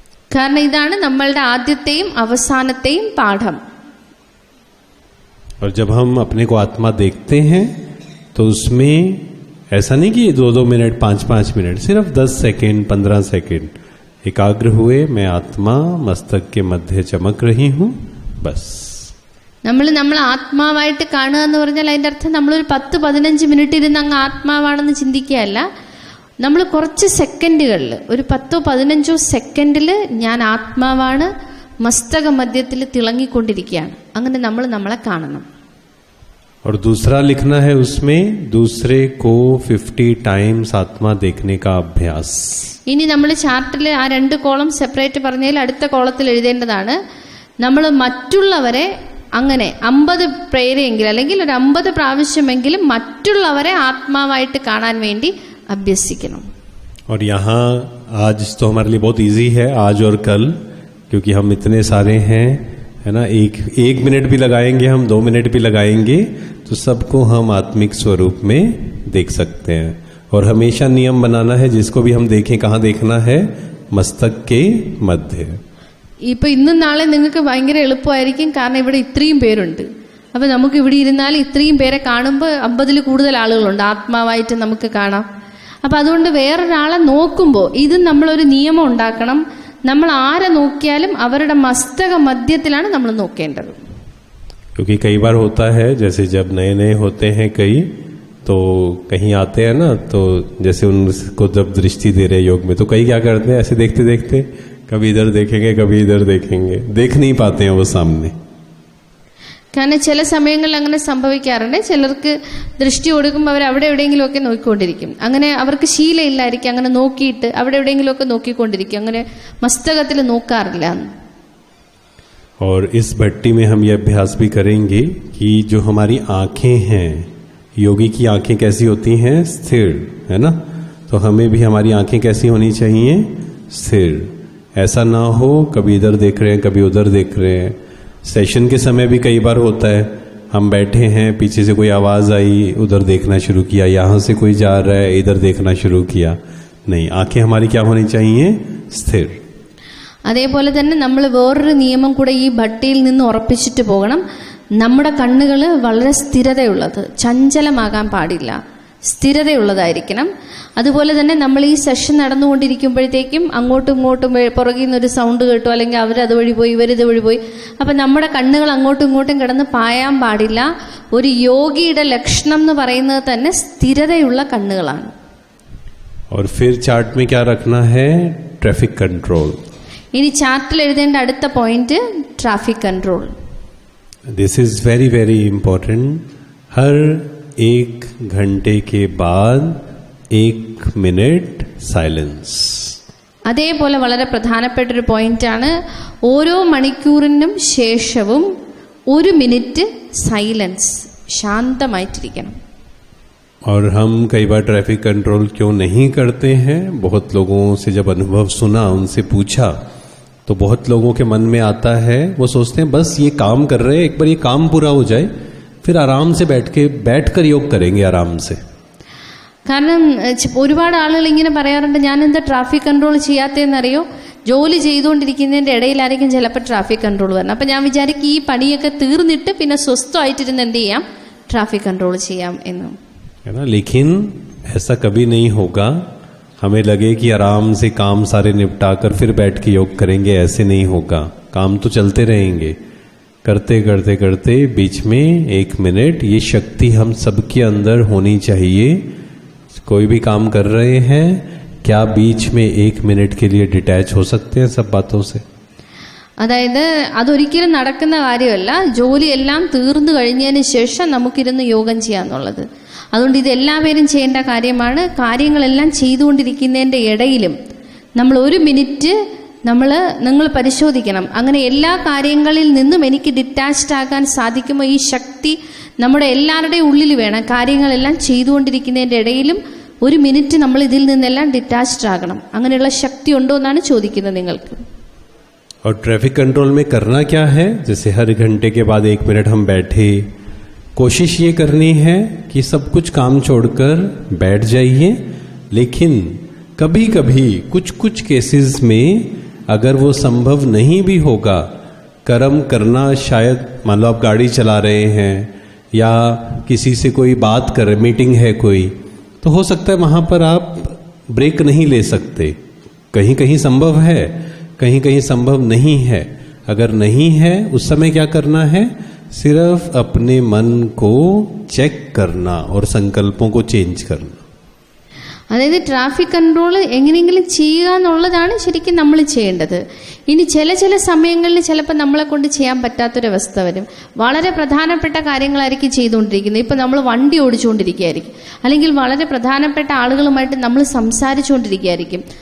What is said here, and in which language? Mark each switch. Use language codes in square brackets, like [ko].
[ml] കാരണം ഇതാണ് നമ്മളുടെ ആദ്യത്തെയും അവസാനത്തെയും പാഠം. [hi] और जब हम अपने को आत्मा देखते हैं तो उसमें ऐसा नहीं कि 2-2 मिनट 5-5 मिनट, सिर्फ 10 सेकेंड 15 सेकेंड एकाग्र हुए, मैं आत्मा मस्तक के मध्य चमक रही हूं, बस. [ml] നമ്മൾ ആത്മാവായിട്ട് കാണുക എന്ന് പറഞ്ഞാൽ അതിൻ്റെ അർത്ഥം നമ്മളൊരു 10-15 മിനിറ്റ് ഇരുന്ന് അങ്ങ് ആത്മാവാണെന്ന് ചിന്തിക്കുകയല്ല. നമ്മൾ കുറച്ച് സെക്കൻഡുകളിൽ, ഒരു 10-15 സെക്കൻഡിൽ ഞാൻ ആത്മാവാണ്, മസ്തക മധ്യത്തിൽ തിളങ്ങിക്കൊണ്ടിരിക്കുകയാണ്, അങ്ങനെ നമ്മൾ നമ്മളെ കാണണം. [hi] और दूसरा लिखना है उसमें दूसरे को 50 टाइम्स आत्मा देखने का अभ्यास. [ml] ഇനി നമ്മൾ ചാർട്ടിൽ ആ 2 കോളം സെപ്പറേറ്റ് പറഞ്ഞതിൽ അടുത്ത കോളത്തിൽ എഴുതേണ്ടതാണ്, നമ്മൾ മറ്റുള്ളവരെ അങ്ങനെ 50 പേരെങ്കിലും അല്ലെങ്കിൽ ഒരു 50 പ്രാവശ്യമെങ്കിലും മറ്റുള്ളവരെ ആത്മാവായിട്ട് കാണാൻ വേണ്ടി അഭ്യസിക്കണം. [hi] और यहाँ आज तो हमारे लिए बहुत इजी है, आज और कल, क्योंकि हम इतने सारे हैं, है ना. एक मिनट भी लगाएंगे हम, 2 मिनट भी लगाएंगे तो सबको हम आत्मिक स्वरूप में देख सकते हैं. और हमेशा नियम बनाना है, जिसको भी हम देखें कहाँ देखना है, मस्तक के मध्य. [ml] ഇപ്പം ഇന്നും നാളെ നിങ്ങൾക്ക് ഭയങ്കര എളുപ്പമായിരിക്കും, കാരണം ഇവിടെ ഇത്രയും പേരുണ്ട്. അപ്പം നമുക്ക് ഇവിടെ ഇരുന്നാൽ ഇത്രയും പേരെ കാണുമ്പോൾ 50-ൽ കൂടുതൽ ആളുകളുണ്ട്, ആത്മാവായിട്ട് നമുക്ക് കാണാം. അപ്പം അതുകൊണ്ട് വേറൊരാളെ നോക്കുമ്പോൾ ഇത് നമ്മളൊരു നിയമം ഉണ്ടാക്കണം, നമ്മൾ ആരെ നോക്കിയാലും അവരുടെ മസ്തക മധ്യത്തിലാണ് നമ്മൾ നോക്കേണ്ടത്. [hi] क्योंकि कई बार होता है, जैसे जब नए नए होते हैं कई, तो कहीं आते हैं ना, तो जैसे उनको जब दृष्टि दे रहे योग में, तो कई क्या करते हैं, ऐसे देखते देखते कभी इधर देखेंगे कभी इधर देखेंगे, देख नहीं पाते हैं वो सामने. [ml] കാരണം ചില സമയങ്ങളിൽ അങ്ങനെ സംഭവിക്കാറുണ്ട്. ചിലർക്ക് ദൃഷ്ടി കൊടുക്കുമ്പോൾ അവർ അവിടെ എവിടെയെങ്കിലുമൊക്കെ നോക്കിക്കൊണ്ടിരിക്കും. അങ്ങനെ അവർക്ക് ശീലമില്ലായിരിക്കും, അങ്ങനെ നോക്കിയിട്ട് അവിടെ എവിടെയെങ്കിലുമൊക്കെ നോക്കിക്കൊണ്ടിരിക്കും, അങ്ങനെ മസ്തകത്തിൽ നോക്കാറില്ല. [hi] और इस भट्टी में हम ये अभ्यास भी करेंगे कि जो हमारी आंखें हैं, योगी की आंखें कैसी होती हैं, स्थिर, है ना. तो हमें भी हमारी आंखें कैसी होनी चाहिए, स्थिर. ऐसा ना हो कभी इधर देख रहे हैं कभी उधर देख रहे हैं. सेशन के समय भी कई बार होता है, हम बैठे हैं, पीछे से कोई आवाज आई, उधर देखना शुरू किया, यहाँ से कोई जा रहा है, इधर देखना शुरू किया. नहीं, आंखें हमारी क्या होनी चाहिए, स्थिर. [ml] അതേപോലെ തന്നെ നമ്മൾ വേറൊരു നിയമം കൂടെ ഈ ഭട്ടിയിൽ നിന്ന് ഉറപ്പിച്ചിട്ട് പോകണം. നമ്മുടെ കണ്ണുകൾ വളരെ സ്ഥിരതയുള്ളത്, ചഞ്ചലമാകാൻ പാടില്ല, സ്ഥിരതയുള്ളതായിരിക്കണം. അതുപോലെ തന്നെ നമ്മൾ ഈ സെഷൻ നടന്നുകൊണ്ടിരിക്കുമ്പോഴത്തേക്കും അങ്ങോട്ടും ഇങ്ങോട്ടും പുറകിൽ നിന്നൊരു സൗണ്ട് കേട്ടു, അല്ലെങ്കിൽ അവരതുവഴി പോയി ഇവരിതുവഴി പോയി, അപ്പം നമ്മുടെ കണ്ണുകൾ അങ്ങോട്ടും ഇങ്ങോട്ടും കിടന്ന് പായാൻ പാടില്ല. ഒരു യോഗിയുടെ ലക്ഷണം എന്ന് പറയുന്നത് തന്നെ സ്ഥിരതയുള്ള കണ്ണുകളാണ്. [hi] और फिर चार्ट में क्या रखना है, ट्रैफिक कंट्रोल. [ml] ഇനി ചാർട്ടിൽ എഴുതേണ്ട അടുത്ത point traffic control. [en] This is very very important. [hi] हर 1 घंटे के बाद 1 मिनट साइलेंस. [ml] അതേപോലെ വളരെ പ്രധാനപ്പെട്ടൊരു പോയിന്റാണ്, ഓരോ മണിക്കൂറിനും ശേഷവും 1 മിനിറ്റ് സൈലൻസ്, ശാന്തമായിട്ടിരിക്കണം. [hi] और हम कई बार ट्रैफिक कंट्रोल क्यों नहीं करते हैं, बहुत लोगों से जब अनुभव सुना, उनसे पूछा, तो बहुत लोगों के मन में आता है, वो सोचते हैं बस ये काम कर रहे हैं, एक बार ये काम पूरा हो जाए फिर आराम से बैठकर योग करेंगे आराम से. [ml] കാരണം ഒരുപാട് ആളുകൾ ഇങ്ങനെ പറയാറുണ്ട്, ഞാൻ എന്താ ട്രാഫിക് കൺട്രോൾ ചെയ്യാത്തതെന്നറിയോ, ജോലി ചെയ്തുകൊണ്ടിരിക്കുന്നതിൻ്റെ ഇടയിലായിരിക്കും ചിലപ്പോൾ ട്രാഫിക് കൺട്രോൾ വരുന്നത്. അപ്പം ഞാൻ വിചാരിക്കും ഈ പണിയൊക്കെ തീർന്നിട്ട് പിന്നെ സ്വസ്ഥമായിട്ടിരുന്ന് എന്ത് ചെയ്യാം, ട്രാഫിക് കൺട്രോൾ ചെയ്യാം എന്നും. [hi] है ना, लेकिन ऐसा कभी नहीं होगा हमें लगे कि आराम से काम सारे निपटा कर फिर बैठ के योग करेंगे, ऐसे नहीं होगा। काम तो चलते रहेंगे, करते करते करते बीच में 1 मिनट ये शक्ति हम सबके अंदर होनी चाहिए। कोई भी काम कर रहे हैं, क्या बीच में 1 मिनट के लिए डिटैच हो सकते हैं सब बातों से? [ml] അതായത് അതൊരിക്കലും നടക്കുന്ന കാര്യമല്ല. ജോലിയെല്ലാം തീർന്നു കഴിഞ്ഞതിന് ശേഷം നമുക്കിരുന്ന് യോഗം ചെയ്യാന്നുള്ളത്. അതുകൊണ്ട് ഇത് എല്ലാവരും ചെയ്യേണ്ട കാര്യമാണ്. കാര്യങ്ങളെല്ലാം ചെയ്തുകൊണ്ടിരിക്കുന്നതിൻ്റെ ഇടയിലും നമ്മൾ 1 മിനിറ്റ് നിങ്ങൾ പരിശോധിക്കണം. അങ്ങനെ എല്ലാ കാര്യങ്ങളിൽ നിന്നും എനിക്ക് ഡിറ്റാച്ച്ഡ് ആകാൻ സാധിക്കുമ്പോൾ ഈ ശക്തി നമ്മുടെ എല്ലാവരുടെയും ഉള്ളിൽ വേണം. കാര്യങ്ങളെല്ലാം ചെയ്തുകൊണ്ടിരിക്കുന്നതിൻ്റെ ഇടയിലും 1 മിനിറ്റ് നമ്മൾ ഇതിൽ നിന്നെല്ലാം ഡിറ്റാച്ച്ഡ് ആകണം. അങ്ങനെയുള്ള ശക്തി ഉണ്ടോ എന്നാണ് ചോദിക്കുന്നത് നിങ്ങൾക്ക്. [hi] और ट्रैफिक कंट्रोल में करना क्या है? जैसे हर घंटे के बाद 1 मिनट हम बैठे, कोशिश ये करनी है कि सब कुछ काम छोड़कर बैठ जाइए। लेकिन कभी कभी कुछ केसेस में अगर वो संभव नहीं भी होगा, कर्म करना शायद, मान लो आप गाड़ी चला रहे हैं या किसी से कोई बात कर रहे, मीटिंग है कोई, तो हो सकता है वहाँ पर आप ब्रेक नहीं ले सकते। कहीं कहीं संभव है, कहीं कहीं संभव नहीं है। अगर नहीं है उस समय क्या करना है? सिर्फ अपने मन को चेक करना और संकल्पों को चेंज करना. [ml] അതായത് ട്രാഫിക് കൺട്രോൾ എങ്ങനെയെങ്കിലും ചെയ്യുക എന്നുള്ളതാണ് ശരിക്കും നമ്മൾ ചെയ്യേണ്ടത്. ഇനി ചില സമയങ്ങളിൽ ചിലപ്പോൾ നമ്മളെ കൊണ്ട് ചെയ്യാൻ പറ്റാത്തൊരവസ്ഥ വരും. വളരെ പ്രധാനപ്പെട്ട കാര്യങ്ങളായിരിക്കും ചെയ്തുകൊണ്ടിരിക്കുന്നത്. ഇപ്പം നമ്മൾ വണ്ടി ഓടിച്ചുകൊണ്ടിരിക്കുകയായിരിക്കും, അല്ലെങ്കിൽ വളരെ പ്രധാനപ്പെട്ട ആളുകളുമായിട്ട് നമ്മൾ സംസാരിച്ചുകൊണ്ടിരിക്കുകയായിരിക്കും.